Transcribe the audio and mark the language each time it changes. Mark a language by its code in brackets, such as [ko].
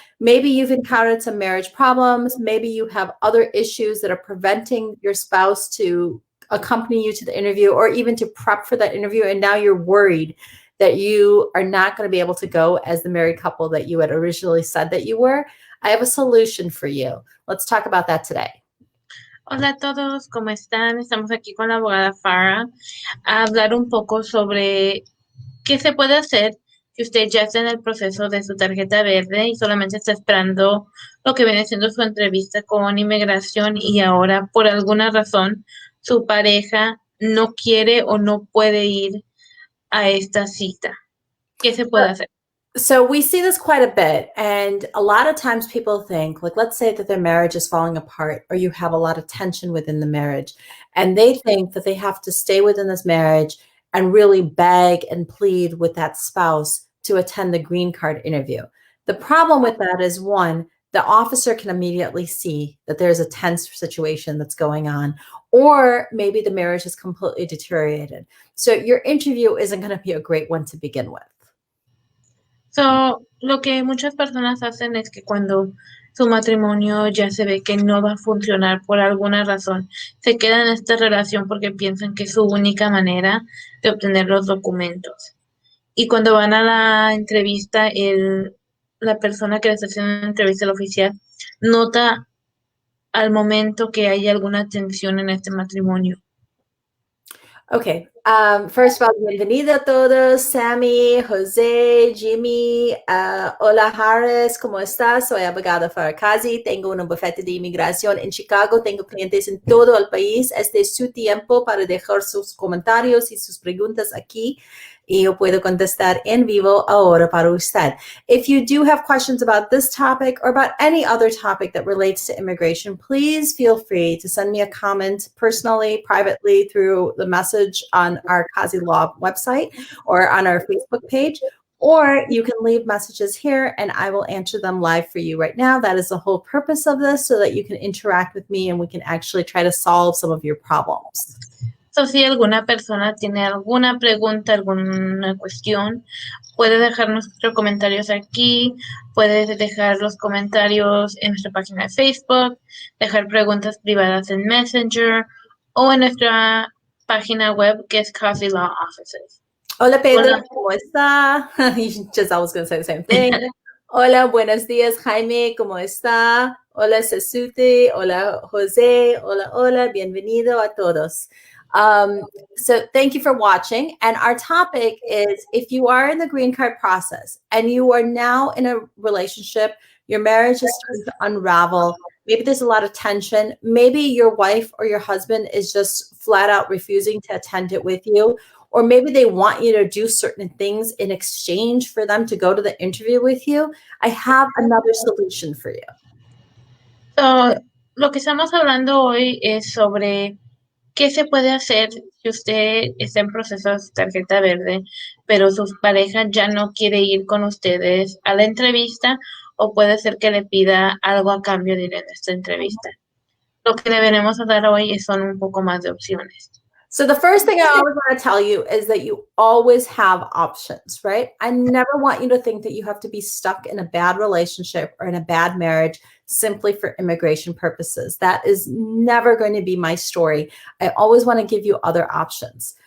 [en] Maybe you've encountered some marriage problems. Maybe you have other issues that are preventing your spouse to accompany you to the interview or even to prep for that interview. And now you're worried that you are not going to be able to go as the married couple that you had originally said that you were. I have a solution for you. Let's talk about that today. [es] Hola a todos, ¿cómo están? Estamos aquí con la abogada Farah a hablar un poco sobre qué se puede hacer si usted ya está en el proceso de su tarjeta verde y solamente está esperando lo que viene siendo su entrevista con inmigración y ahora por alguna razón su pareja no quiere o no puede ir a esta cita. ¿Qué se puede hacer? [en] So we see this quite a bit. And a lot of times people think, like, let's say that their marriage is falling apart or you have a lot of tension within the marriage. And they think that they have to stay within this marriage and really beg and plead with that spouse to attend the green card interview. The problem with that is, one, the officer can immediately see that there's a tense situation that's going on, or maybe the marriage is completely deteriorated. So your interview isn't going to be a great one to begin with. [es] So, lo que muchas personas hacen es que cuando su matrimonio ya se ve que no va a funcionar por alguna razón, se quedan en esta relación porque piensan que es su única manera de obtener los documentos. Y cuando van a la entrevista, la persona que les hace una entrevista, el oficial, nota al momento que hay alguna tensión en este matrimonio. [en] Okay. First of all, [es] bienvenido a todos. Sammy, José, Jimmy, hola Harris, ¿cómo estás? Soy abogada para Qazi. Tengo un bufete de inmigración en Chicago. Tengo clientes en todo el país. Este es su tiempo para dejar sus comentarios y sus preguntas aquí. Y yo puedo contestar en vivo ahora para usted. [en] If you do have questions about this topic or about any other topic that relates to immigration, please feel free to send me a comment personally, privately through the message on our Qazi Law website or on our Facebook page, or you can leave messages here and I will answer them live for you right now. That is the whole purpose of this, so that you can interact with me and we can actually try to solve some of your problems. [es] So, si alguna persona tiene alguna pregunta, alguna cuestión, puede dejar nuestros comentarios aquí, puede dejar los comentarios en nuestra página de Facebook, dejar preguntas privadas en Messenger o en nuestra página web que es Qazi Law Offices. Hola Pedro, ¿cómo está? [en] Just I was going to say the same thing. [es] Hola, buenos días Jaime, ¿cómo está? Hola Sesute, hola José, hola, bienvenido a todos. [en] So thank you for watching. And our topic is, if you are in the green card process and you are now in a relationship, your marriage is starting to unravel, maybe there's a lot of tension, maybe your wife or your husband is just flat out refusing to attend it with you, or maybe they want you to do certain things in exchange for them to go to the interview with you, I have another solution for you. [es] So, lo que estamos hablando hoy es sobre ¿qué se puede hacer si usted está en proceso de su tarjeta verde, pero su pareja ya no quiere ir con ustedes a la entrevista, o puede ser que le pida algo a cambio de ir en esta entrevista? Lo que deberemos dar hoy son un poco más de opciones. [en] So the first thing I always want to tell you is that you always have options, right? I never want you to think that you have to be stuck in a bad relationship or in a bad marriage simply for immigration purposes. That is never going to be my story. I always want to give you other options.